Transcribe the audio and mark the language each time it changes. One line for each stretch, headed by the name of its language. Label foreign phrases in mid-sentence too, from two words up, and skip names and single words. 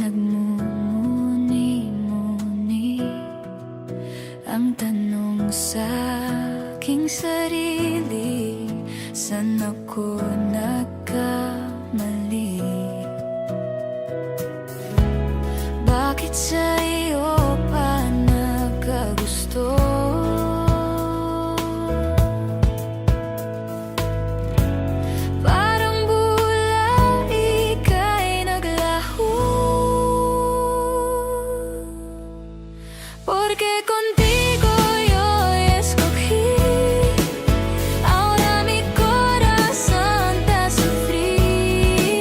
Filipino: nagmumuni-muni ang tanong sa aking sarili, saan ako nagkamali? Bakit sa iyo pa nagkagusto?
Spanish: Porque contigo yo escogí, ahora mi corazón te sufrí.